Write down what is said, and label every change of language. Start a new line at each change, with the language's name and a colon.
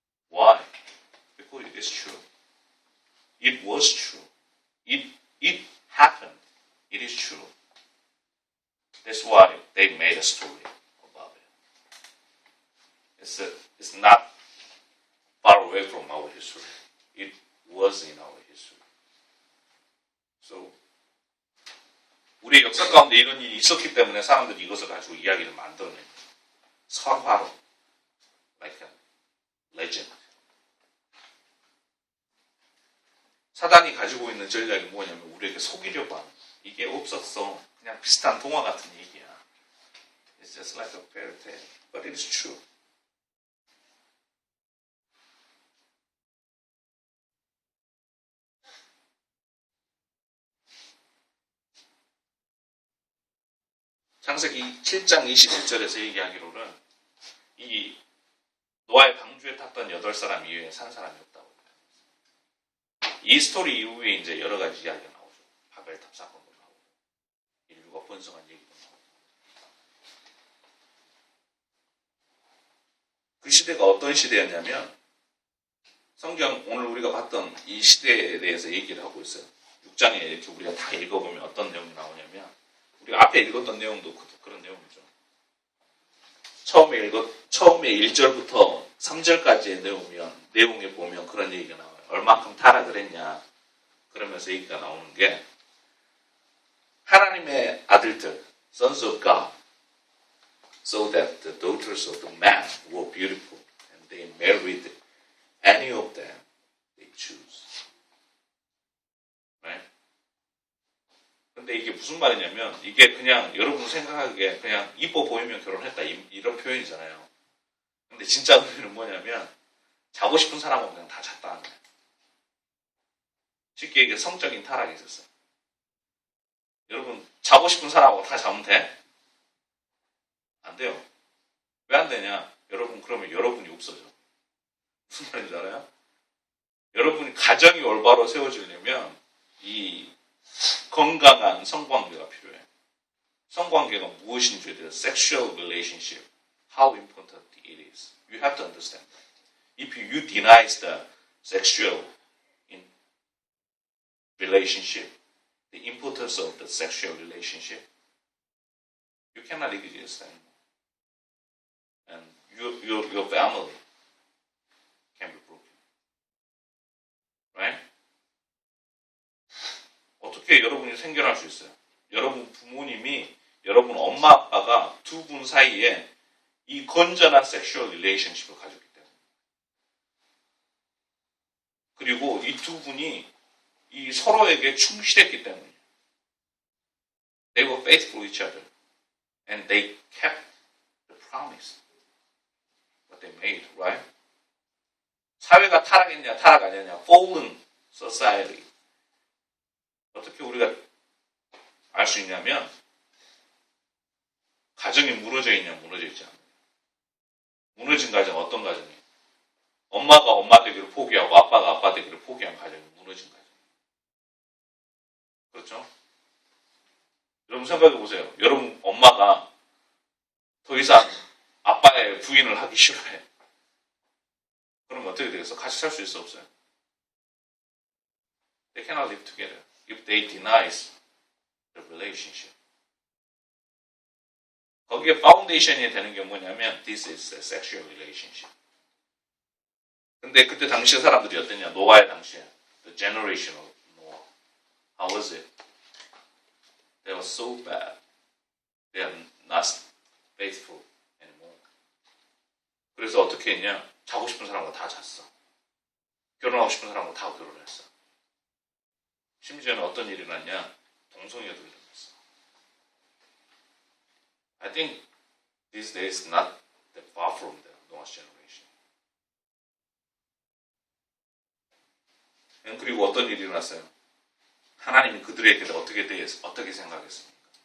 English: Why? Because it is true. It was true. It happened. It is true. That's why they made a story about it. It's not far away from our history. It was in our history.
Korean: So, 우리 역사 가운데 이런 일이 있었기 때문에 사람들이 이것을 가지고 이야기를 만들어냅니다.
English: 설화로, like a legend.
Korean: 사단이 가지고 있는 전략이 뭐냐면 우리에게 속이려고 하는 거야. 이게 없었어. 그냥 비슷한 동화 같은 얘기야.
English: It's just like a fairy tale, but it is true.
Korean: 창세기 7장 21절에서 얘기하기로는 이 노아의 방주에 탔던 8사람 이외에 산 사람이 없다고. 이 스토리 이후에 이제 여러 가지 이야기가 나오죠. 바벨탑 사건도 나오고, 인류가 번성한 얘기도 나오고. 그 시대가 어떤 시대였냐면, 성경 오늘 우리가 봤던 이 시대에 대해서 얘기를 하고 있어요. 6장에 이렇게 우리가 다 읽어보면 어떤 내용이 나오냐면, 우리가 앞에 읽었던 내용도 그런 내용이죠. 처음에 1절부터 3절까지의 내용에 보면 그런 얘기가 나와요. 얼마큼 타락을 했냐. 그러면서 얘기가 나오는 게 하나님의 아들들,
English: sons of God, so that the daughters of the man were beautiful and they married any of them they choose. Right?
Korean: 근데 이게 무슨 말이냐면 이게 그냥 여러분 생각하기에 그냥 이뻐 보이면 결혼했다 이런 표현이잖아요. 근데 진짜 의미는 뭐냐면 자고 싶은 사람은 그냥 다 잤다는 거예요. 쉽게 얘기해 성적인 타락이 있었어요. 여러분 자고 싶은 사람하고 다 자면 돼? 안 돼요. 왜 안 되냐? 여러분 그러면 여러분이 없어져. 무슨 말인지 알아요? 여러분이 가정이 올바로 세워지려면 이 건강한 성관계가 필요해. 성관계가 무엇인지에 대해서
English: sexual relationship, how important it is. You have to understand that. If you deny the sexual relationship, the importance of the sexual relationship, you cannot exist anymore. And your family can be broken. Right?
Korean: 어떻게 여러분이 생겨날 수 있어요? 여러분 부모님이, 여러분 엄마 아빠가 두 분 사이에 이 건전한 섹슈얼 릴레이션십을 가졌기 때문에. 그리고 이 두 분이 이 서로에게 충실했기 때문에.
English: They were faithful to each other. And they kept the promise. What they made, right?
Korean: 사회가 타락했냐, 타락 아니냐,
English: fallen society.
Korean: 어떻게 우리가 알 수 있냐면, 가정이 무너져 있냐, 무너져 있지 않냐. 무너진 가정, 어떤 가정이에요? 엄마가 엄마 되기를 포기하고, 아빠가 아빠 되기를 포기한 가정이 무너진 가정. 그렇죠? 여러분 생각해 보세요. 여러분 엄마가 더 이상 아빠의 부인을 하기 싫어해. 그럼 어떻게 되겠어? 같이 살 수 있어 없어요?
English: They cannot live together if they deny the relationship.
Korean: 거기에 파운데이션이 되는 게 뭐냐면
English: this is a sexual relationship.
Korean: 근데 그때 당시의 사람들이 어땠냐? 노아의 당시에
English: the generation of Noah. How was it? They were so bad. They are not faithful anymore.
Korean: 그래서 어떻게 했냐? 자고 싶은 사람과 다 잤어. 결혼하고 싶은 사람과 다 결혼했어. 심지어는 어떤 일이 났냐? 동성애도 일어났어.
English: I think these days not that far from the Noah's generation.
Korean: 그리고 어떤 일이 일어났어요? 하나님이 그들에게 어떻게 생각했습니까?